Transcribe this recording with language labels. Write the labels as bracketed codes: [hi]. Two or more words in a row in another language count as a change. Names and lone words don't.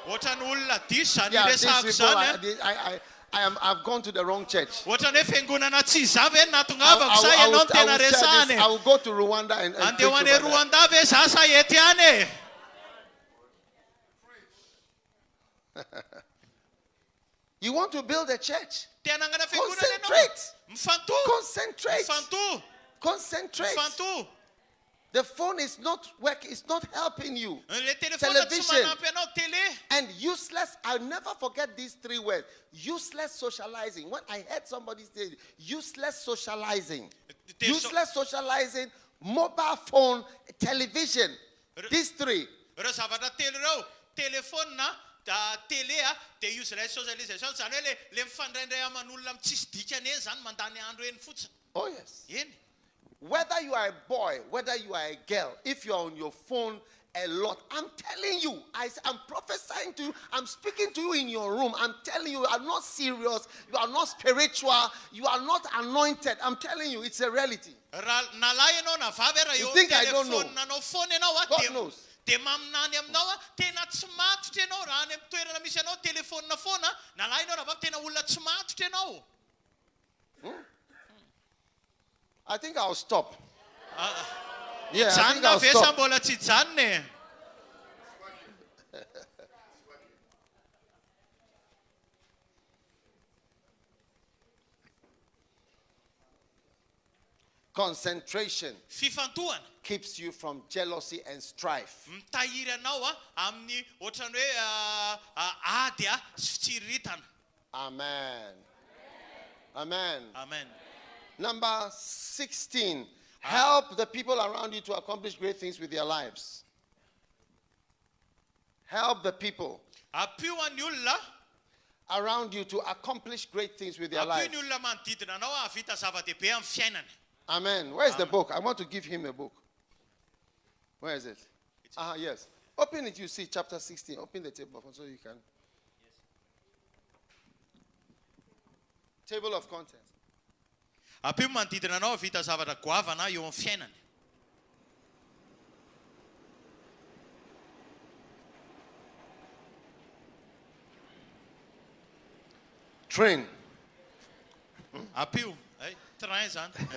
[mg] Ohatrany olona diso zany [en] Yeah, these [mg] resahako [en] people, [mg] zany. [en] I've gone to the wrong church. [mg] Ohatrany hoe fiangonana tsy zavy eny natongavako sa ianao no tena resahany. [en] I will go to Rwanda and [mg] Andeha ho any [en] preach over there. [mg] Rwanda ve za sa ety any e. [en] You want to build a church? [mg] Te hanangana fiangonana [en] Concentrate. [mg] ianao. Mifantohy. [en] Concentrate. [mg] Mifantohy. [en] Concentrate. [mg] Mifantohy. [en] The phone is not working. It's not helping you. [mg] Le telefôna tsy [en] Television. [mg] manampy anao télé. [en] And useless. I'll never forget these 3 words. Useless socializing. When I heard somebody say useless socializing. Useless socializing, mobile phone, television. These 3. [mg] Ireo zavatra telo ireo telefônina télé dia [en] useless socialisation [mg] zany hoe le mifandraindray aman'olona tsisy dikany eny zany mandany andro eny fotsiny. [en] Oh yes. [mg] Eny. [en] Whether you are a boy, whether you are a girl, if you are on your phone a lot, I'm telling you, I'm prophesying to you, I'm speaking to you in your room, I'm telling you, you are not serious, you are not spiritual, you are not anointed. I'm telling you, it's a reality. You think I don't know? God knows. [mg] Dia maminany aminao tena tsy matotra ianao raha any amin'ny toerana misy anao telefônina foana nalahy ianao raha tena olona tsy matotra ianao. [en] I think I'll stop. Yeah, I think [mg] Janona [en] I'll [mg] ve sa [en] stop. [mg] mbola tsy janona e. [en] Concentration [mg] Fifantohana [en] keeps you from jealousy and strife. [mg] mitahiry anao amin'ny ohatrany hoe ady sy fitsiriritana. [en] Amen. Amen. Amen. Number 16. Help the people around you to accomplish great things with their lives. Help the people [mg] Apihoan'ny olona [en] around you to accomplish great things with their lives. [mg] apihoan'ny olona manodidina anao havita zava-dehibe amin'ny fiainany. [en] Amen. Where's the book? I want to give him a book. Where is it? Yes. Open it, you see, chapter 16. Open the table so you can. Table of contents. [mg] Apio manodidina anao havita zavatra goavana eo amin'ny fiainany. [en] Train. [mg] Apio, train zany.